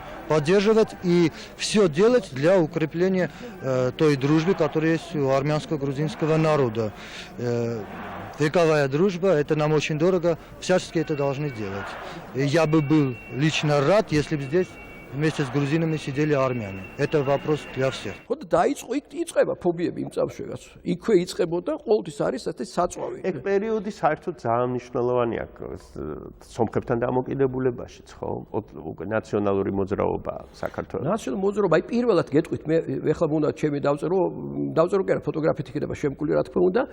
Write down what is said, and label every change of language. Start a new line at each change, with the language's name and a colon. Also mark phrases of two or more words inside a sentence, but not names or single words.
Russian: Поддерживать и все делать для укрепления той дружбы, которая есть у армянско-грузинского народа. Вековая дружба, это нам очень дорого, всячески это должны делать. И я бы был лично рад, если бы здесь вместе с грузинами сидели армяне. Это вопрос для всех.
Georgian: Вот დაიწყო იწყება ფობიები იმ წამშევაც. იქვე იწყებოდა ყოველთვის არის ეს საწვავი. ეგ პერიოდი საერთოდ ძალიან მნიშვნელოვანია სომხებთან დამოკიდებულებაშიც, ხო? უკვე ნაციონალური მოძრაობა საქართველოს. ნაციონალური მოძრაობა, აი პირველად გეტყვით, მე ეხლა უნდა ჩემი დავწერო კი არა, ფოტოგრაფით იქნება შემკული, რა თქმა უნდა.